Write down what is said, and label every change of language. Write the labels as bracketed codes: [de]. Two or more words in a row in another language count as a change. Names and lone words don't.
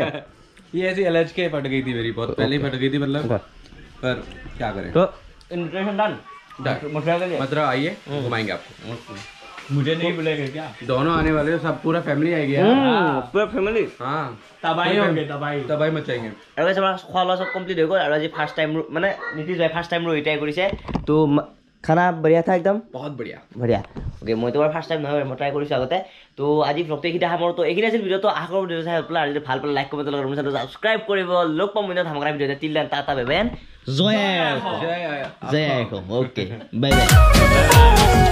[hi] ये ऐसी एलर्जी के फट गई थी मेरी बहुत पहले ही फट गई थी मतलब पर क्या करें तो [en] invitation done [hi] मथुरा के लिए मथुरा आइए घुमाएंगे आपको मुझे नहीं बुलाएंगे क्या दोनों आने वाले हैं सब पूरा फैमिली आएगी पूरा फैमिली हाँ तबाही होंगे तबाही तबाही मचाएंगे [as] আৰু এবাৰ খোৱা লোৱা চব কমপ্লিট হৈ গ'ল আৰু আজি [en] first time [as] মানে নীতিশ ভাই [en] first time [as] ৰিটায়াৰ কৰিছে তো [hi] खाना बढ़िया था एकदम बहुत बढ़िया [as] বঢ়িয়া অ'কে মইতো বাৰু [en] first time [as] নহয় মই ট্ৰাই কৰিছোঁ আগতে তো আজি ভ্লগটো এইখিনি সামৰো তো এইখিনি আছিল ভিডিঅ'টো আশা কৰোঁ ভিডিঅ'টো চাই পেলাই আৰু যদি ভাল পালে [en] like comment [as] লগত মোৰ চেনেলটো ছাবস্ক্ৰাইব কৰিব লগ পাম মই ধামাকা ভিডিঅ'তে তিল টাটা বেবেন জয় জয় অ'কে [en] bye bye